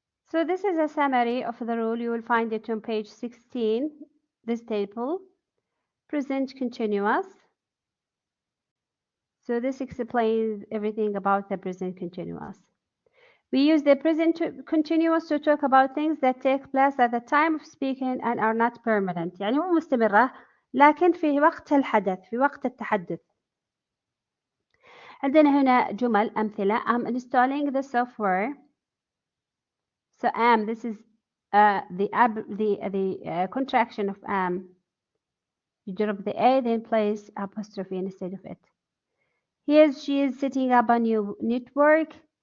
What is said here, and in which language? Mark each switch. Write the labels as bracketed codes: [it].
[en] So this is a summary of the rule. You will find it on page 16, this table. Present continuous. So this explains everything about the present continuous. We use the present continuous to talk about things that take place at the time of speaking and are not permanent. [ar] يعني مو مستمرة لكن في وقت الحدث، في وقت التحدث. عندنا هنا جمل أمثلة. [en] I'm installing the software. So this is the contraction of am. You drop the A, then place apostrophe instead of it. He is, she is setting up a new network.